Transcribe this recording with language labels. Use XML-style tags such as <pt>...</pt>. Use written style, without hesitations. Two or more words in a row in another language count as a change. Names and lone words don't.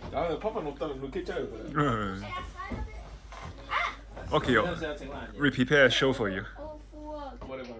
<ko>안에 파판 없다면 이렇게 했잖아요. 그래. 嗯。Okay,</ko> <yue>有陣時有整爛嘢。</yue> <en>we prepare a show for you. Oh, fuck. Whatever.</en>